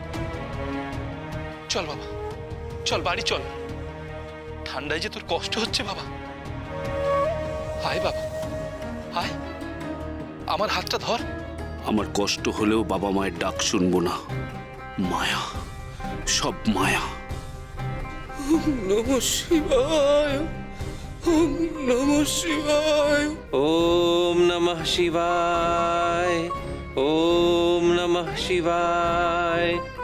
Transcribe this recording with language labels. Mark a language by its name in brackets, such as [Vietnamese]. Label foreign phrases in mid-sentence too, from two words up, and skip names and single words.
[Bangla] চল বাবা, চল বাড়ি চল। ঠান্ডায় যে তোর কষ্ট হচ্ছে বাবা। আয় বাবা, আয়, আমার হাতটা ধর। আমার কষ্ট হলেও বাবা মায়ের ডাক শুনবো না। মায়া, সব মায়া। [Sanskrit] ওম নমঃ শিবায়, ওম নমঃ শিবায়। ওম নমঃ শিবায়, ওম নমঃ শিবায়।